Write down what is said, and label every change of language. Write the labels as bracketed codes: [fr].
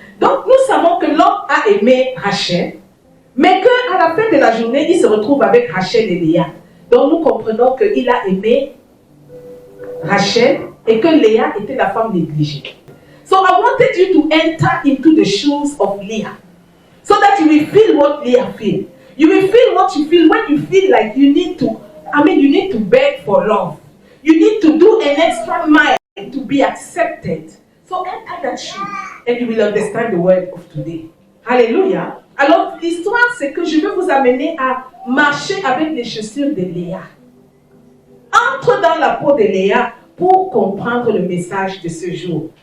[fr] Donc nous savons que l'homme a aimé Rachel, mais qu'à la fin de la journée, il se retrouve avec Rachel et Léa. Donc nous comprenons qu'il a aimé Rachel et que Léa était la femme négligée. [en] So I wanted you to enter into the shoes of Leah so that you will feel what Leah feels. You will feel what you feel when you feel like you need to beg for love. You need to do an extra mile to be accepted. So enter that shoe and you will understand the word of today. Hallelujah. [fr] Alors l'histoire c'est que je veux vous amener à marcher avec les chaussures de Léa. Entre dans la peau de Léa pour comprendre le message de ce jour.